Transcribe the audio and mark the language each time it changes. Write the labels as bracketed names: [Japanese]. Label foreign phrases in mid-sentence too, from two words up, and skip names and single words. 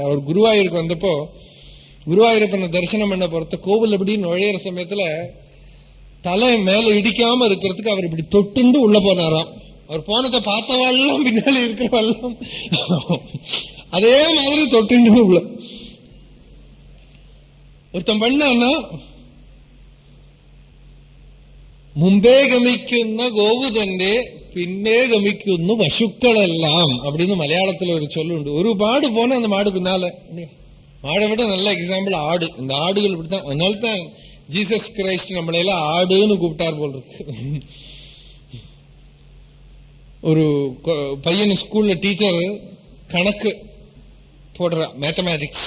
[Tamil] அவர் குருவாயூருக்கு வந்தப்போ, குருவாயூரப்பனை தரிசனம் பண்ண போறத கோவில் எப்படி நுழையிற சமயத்துல தலை மேல இடிக்காம இருக்கிறதுக்கு அவர் இப்படி தொட்டுண்டு உள்ள போனாராம். அவர் போனதை பார்த்தவாள்லாம் பின்னால இருக்கிறவாள்லாம் அதே மாதிரி தொட்டுண்டு உள்ள ஒருத்தன் பண்ணான்னா, [Malayalam] മുമ്പേ ഗമിക്കുന്ന ഗോവു തന്റെ പിന്നെ ഗമിക്കുന്നു പശുക്കളെല്ലാം [Tamil] அப்படின்னு மலையாளத்துல ஒரு சொல்லுண்டு. ஒரு மாடு போனா அந்த மாடு பின்னால. மாடை விட நல்ல எக்ஸாம்பிள் ஆடு. இந்த ஆடுகள் இப்படித்தான். அதனால்தான் ஜீசஸ் கிரைஸ்ட் நம்மளையெல்லாம் ஆடுன்னு கூப்பிட்டார் போல் இருக்கு. ஒரு பையன் ஸ்கூல்ல டீச்சர் கணக்கு போடுறா, மேத்தமேட்டிக்ஸ்.